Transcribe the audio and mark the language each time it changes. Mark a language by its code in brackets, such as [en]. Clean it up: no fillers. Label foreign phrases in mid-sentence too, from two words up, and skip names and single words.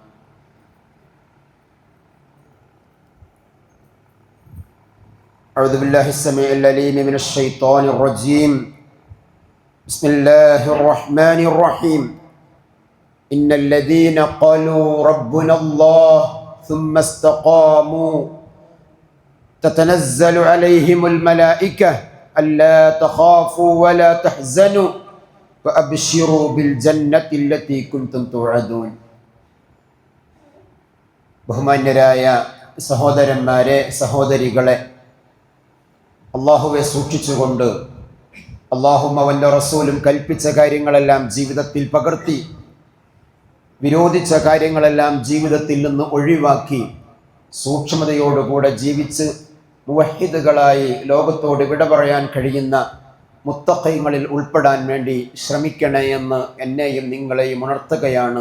[ar] أعوذ بالله السميع العليم من الشيطان الرجيم بسم الله الرحمن الرحيم إن الذين قالوا ربنا الله ثم استقاموا تتنزل عليهم الملائكة ألا تخافوا ولا تحزنوا وأبشروا بالجنة التي كنتم توعدون [ml] ബഹുമാന്യരായ സഹോദരന്മാരെ സഹോദരികളെ, അള്ളാഹുവെ സൂക്ഷിച്ചുകൊണ്ട് അള്ളാഹും അവൻ്റെ റസൂലും കൽപ്പിച്ച കാര്യങ്ങളെല്ലാം ജീവിതത്തിൽ പകർത്തി വിരോധിച്ച കാര്യങ്ങളെല്ലാം ജീവിതത്തിൽ നിന്ന് ഒഴിവാക്കി സൂക്ഷ്മതയോടുകൂടെ ജീവിച്ച് മുവഹിദുകളായി ലോകത്തോട് വിട പറയാൻ കഴിയുന്ന മുത്തഖീങ്ങളിൽ ഉൾപ്പെടാൻ വേണ്ടി ശ്രമിക്കണേ എന്ന് എന്നെയും നിങ്ങളെയും ഉണർത്തുകയാണ്.